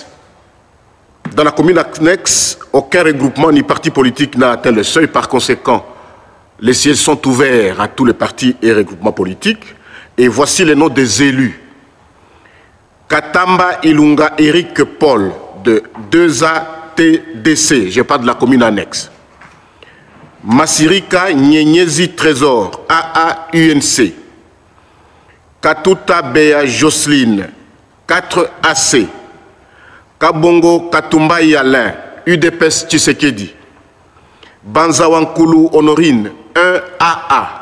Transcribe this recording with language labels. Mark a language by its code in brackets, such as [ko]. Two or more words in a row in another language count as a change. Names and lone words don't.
[fr] Dans la commune annexe, aucun regroupement ni parti politique n'a atteint le seuil. Par conséquent, les sièges sont ouverts à tous les partis et regroupements politiques. Et voici les noms des élus. Katamba Ilunga Eric Paul de 2A TDC, je parle de la commune annexe. Masirika Nyenyezi Trésor, AA UNC. Katuta Bea Jocelyne, 4AC. Kabongo Katumba Yalin, UDPS Tshisekedi. Banzawankulu Honorine, 1AA.